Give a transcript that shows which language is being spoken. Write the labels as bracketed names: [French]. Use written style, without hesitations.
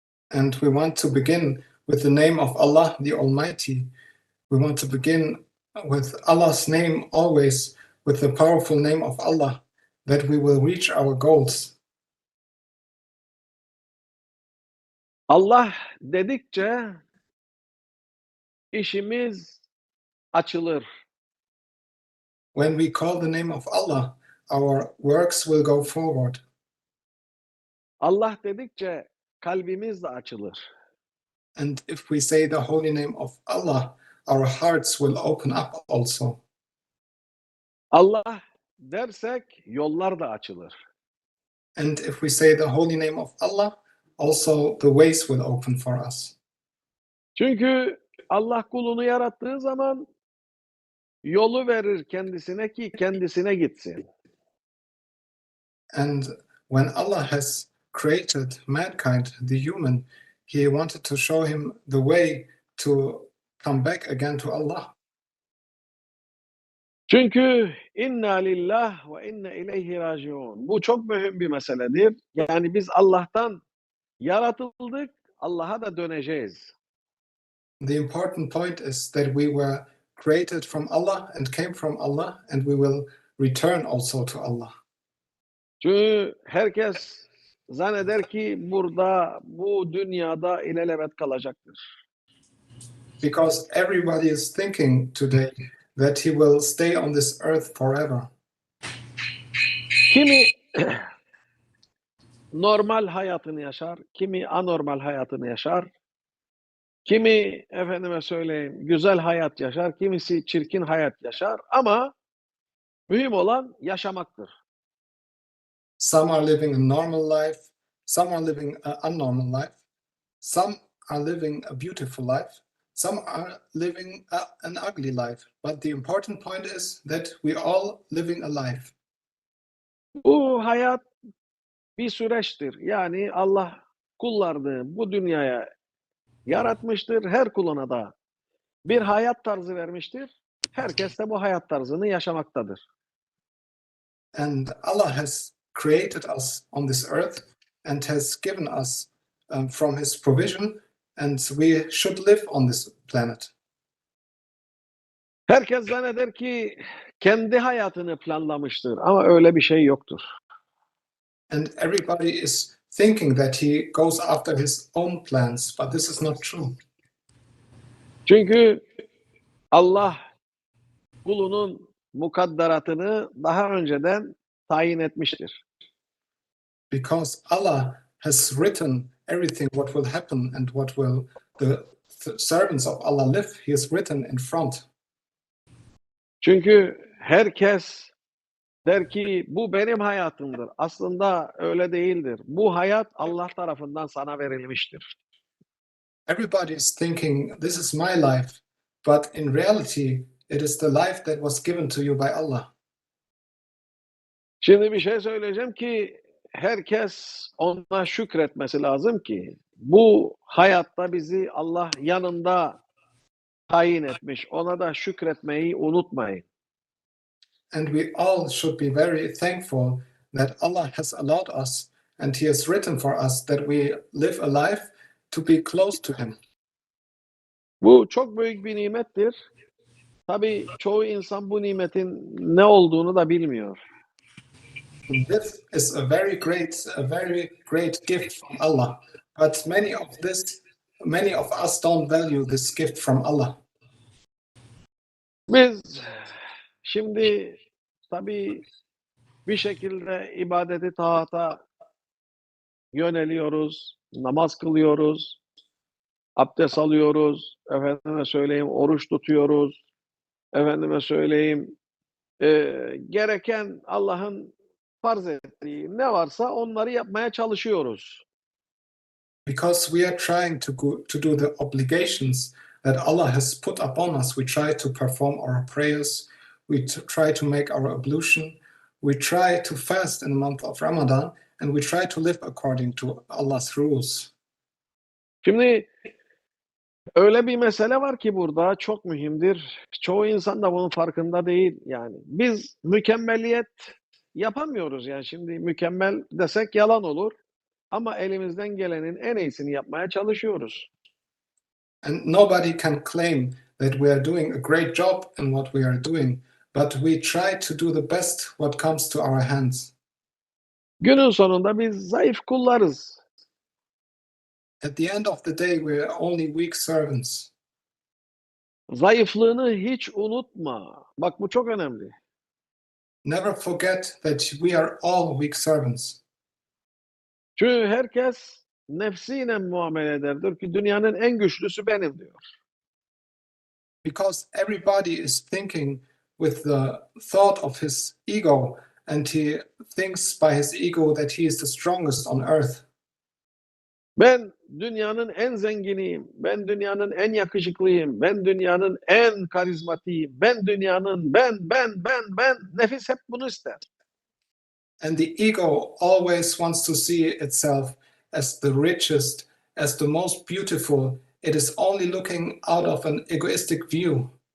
[English] And we want to begin with the name of Allah the Almighty. We want to begin with Allah's name always, with the powerful name of Allah, that we will reach our goals. [Turkish] Allah dedikçe işimiz açılır. [English] When we call the name of Allah, our works will go forward. [Turkish] Allah dedikçe kalbimiz de açılır. [English] And if we say the holy name of Allah, our hearts will open up also. [Turkish] Allah dersek yollar da açılır. [English] And if we say the holy name of Allah, also the ways will open for us. [Turkish] Çünkü Allah kulunu yarattığı zaman yolu verir kendisine ki kendisine gitsin. [English] And when Allah has created mankind, the human, He wanted to show him the way to come back again to Allah. [Turkish] Çünkü [Arabic] inna lillah ve inna ileyhi raciun. [Turkish] Bu çok mühim bir meseledir. Yani biz Allah'tan yaratıldık, Allah'a da döneceğiz. [English] The important point is that we were created from Allah and came from Allah, and we will return also to Allah. [Turkish] Çünkü herkes zanneder ki burada, bu dünyada ilelebet kalacaktır. [English] Because everybody is thinking today that he will stay on this earth forever. [Turkish] Kimi normal hayatını yaşar, kimi anormal hayatını yaşar. Kimi efendime söyleyeyim güzel hayat yaşar, kimisi çirkin hayat yaşar ama mühim olan yaşamaktır. [English] Some are living a normal life, some are living an unnormal life. Some are living a beautiful life, some are living an ugly life. But the important point is that we all living a life. [Turkish] Bu hayat bir süreçtir. Yani Allah kullarını bu dünyaya yaratmıştır. Her kuluna da bir hayat tarzı vermiştir. Herkes de bu hayat tarzını yaşamaktadır. [English] And Allah has created us on this earth and has given us from His provision, and we should live on this planet. [Turkish] Herkes zanneder ki kendi hayatını planlamıştır ama öyle bir şey yoktur. [English] And everybody is thinking that he goes after his own plans, but this is not true. [Turkish] Çünkü Allah kulunun mukadderatını daha önceden tayin etmiştir. [English] Because Allah has written everything what will happen and what will the servants of Allah live. He has written in front. [Turkish] Çünkü herkes der ki bu benim hayatımdır. Aslında öyle değildir. Bu hayat Allah tarafından sana verilmiştir. [English] Everybody is thinking, this is my life, but in reality, it is the life that was given to you by Allah. [Turkish] Şimdi bir şey söyleyeceğim ki herkes ona şükretmesi lazım ki bu hayatta bizi Allah yanında tayin etmiş. Ona da şükretmeyi unutmayın. [English] And we all should be very thankful that Allah has allowed us and He has written for us that we live a life to be close to Him. [Turkish] Bu çok büyük bir nimettir. Tabii çoğu insan bu nimetin ne olduğunu da bilmiyor. [English] This is a very great gift from Allah. But many of us don't value this gift from Allah. [Turkish] Biz şimdi tabii bir şekilde ibadeti taata yöneliyoruz, namaz kılıyoruz, abdest alıyoruz, efendime söyleyeyim oruç tutuyoruz, efendime söyleyeyim gereken Allah'ın farz ettiği ne varsa onları yapmaya çalışıyoruz. [English] Because we are trying to do the obligations that Allah has put upon us. We try to perform our prayers. We try to make our ablution. We try to fast in the month of Ramadan, and we try to live according to Allah's rules. [Turkish] Şimdi öyle bir mesele var ki burada çok mühimdir. Çoğu insan da bunun farkında değil yani. Biz mükemmeliyet yapamıyoruz yani şimdi mükemmel desek yalan olur. Ama elimizden gelenin en iyisini yapmaya çalışıyoruz. [English] And nobody can claim that we are doing a great job in what we are doing, but we try to do the best what comes to our hands. [Turkish] Günün sonunda biz zayıf kullarız. [English] At the end of the day, we are only weak servants. [Turkish] Zayıflığını hiç unutma. Bak bu çok önemli. [English] Never forget that we are all weak servants. [Turkish] Çünkü herkes nefsiyle muamele eder. Diyor ki dünyanın en güçlüsü benim diyor. [English] Because everybody is thinking with the thought of his ego, and he thinks by his ego that he is the strongest on earth. [Turkish] Ben dünyanın en zenginiyim. Ben dünyanın en yakışıklıyım. Ben dünyanın en karizmatiyim. Ben dünyanın ben. Nefis hep bunu ister. [English] And the ego always wants to see itself as the richest, as the most beautiful. It is only looking out of an egoistic view.